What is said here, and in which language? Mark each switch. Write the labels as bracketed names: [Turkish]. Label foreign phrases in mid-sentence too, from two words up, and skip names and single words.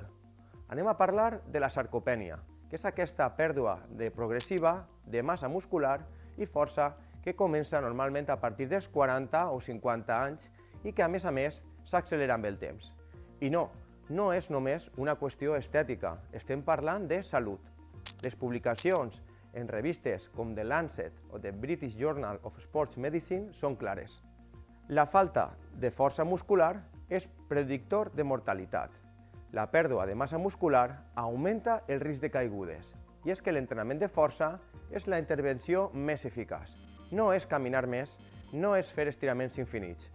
[Catalan] Anem a parlar de la sarcopènia, que és aquesta pèrdua progressiva de massa muscular i força que comença normalment a partir dels 40 o 50 anys i que a més s'accelera amb el temps. I no és només una qüestió estètica, estem parlant de salut. Les publicacions en revistes com The Lancet o The British Journal of Sports Medicine són clares. La falta de força muscular és predictor de mortalitat. La pèrdua de massa muscular augmenta el risc de caigudes. I és que l'entrenament de força és la intervenció més eficaç. No és caminar més, no és fer estiraments infinits.